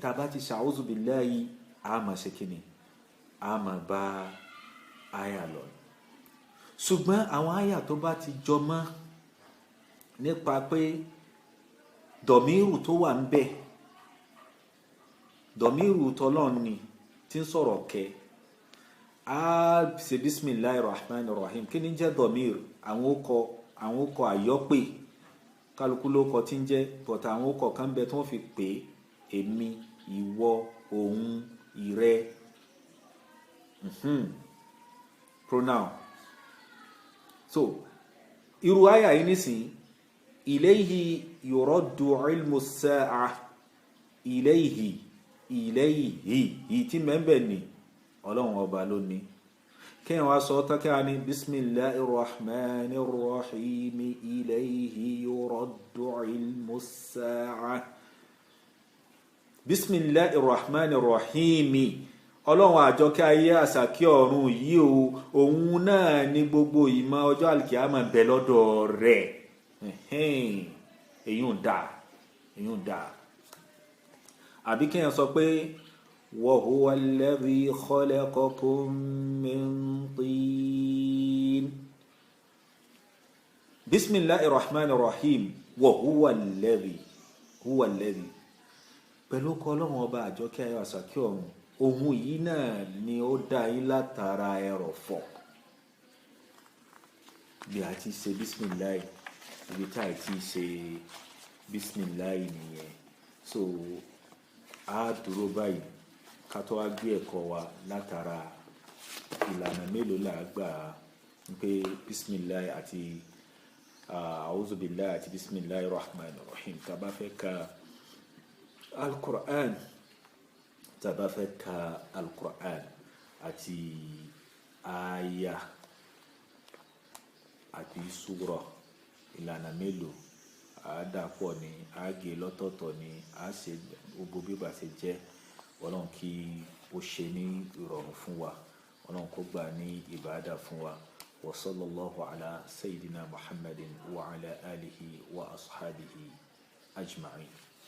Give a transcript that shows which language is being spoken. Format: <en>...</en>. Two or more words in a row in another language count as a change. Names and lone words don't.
<yo>Tá a bá ti ṣe</yo> <ar>أعوذ بالله</ar> <yo>a máa ṣe kíni, a máa bá àyà lọ. Ṣùgbọ́n àwọn àyà tó bá ti jọmọ́ nípa pé dọ̀míìrù tó wà ń bẹ, dọ̀míìrù tọ́lọ́run ni tí ń sọ̀rọ̀ kẹ́, a ṣe</yo> <ar>بسم الله الرحمن الرحيم.</ar> <yo>Kí ni jẹ́ dọ̀míìrù? Àwọn okọ̀ àyọ́pè, kálukú ló kọ tí ń jẹ́, but àwọn okọ̀ kan bẹ tí wọ́n fi pè é, èmi, ìwọ, òun, ìrẹ, pronoun. So irú àyà yìí nísìn,</yo> <ar>إليه يرد علم الساعة,</ar> <yo>ilayhi yìí tí mẹ́bẹ̀ ni ọlọ́run ọba ló ní. Kí wọ́n wá sọ tákà ní</yo> <ar>بسم الله الرحمن الرحيم, إليه يرد علم الساعة. بسم الله الرحمن الرحيم,</ar> <yo>ọlọ́run àjọkẹ́ ayé àsàkí ọ̀run yìí o, òun náà ní gbogbo ìmọ̀ ọjọ́ alkiyama bẹ lọ́dọ̀ rẹ̀. èyí ń dà. àbí kéèyàn sọ pé</yo> <ar>وهو الذي خلقكم من طين. بسم الله الرحمن الرحيم وهو الذي,</ar> <yo>pẹ̀lú kọ́ ọlọ́run ọba àjọkẹ́ ayé àsàkí ọ̀run, ohun yìí náà ni ó dá yín látara ẹrọ̀fọ̀. Bí a ti ṣe bismillah, ibi tá a ti ṣe bismillah nìyẹn. So a dúró báyìí ká tó wá gbé ẹ̀kọ́ wa látara ìlànà mélòó là gbà pé bismillah àti</yo> <ar>أعوذ بالله</ar> <yo>àti</yo> <ar>بسم الله الرحمن الرحيم.</ar> <yo>Tá bá fẹ́ ka al-Qur'an, tá bá fẹ́ ka al-Qur'an àti àyà àti súrà, ìlànà mélòó, àádàpọ̀ ni, àgé lọ́tọ̀ọ̀tọ̀ ni, a ṣe gbogbo bí bá ṣe jẹ́. Ọlọ́run kí ó ṣe ní ìrọ̀rùn fún wa, Ọlọ́run kó gbà ní ìbádà fún wa.</yo> <ar>وصلى الله على سيدنا محمد وعلى آله وأصحابه أجمعين.</ar>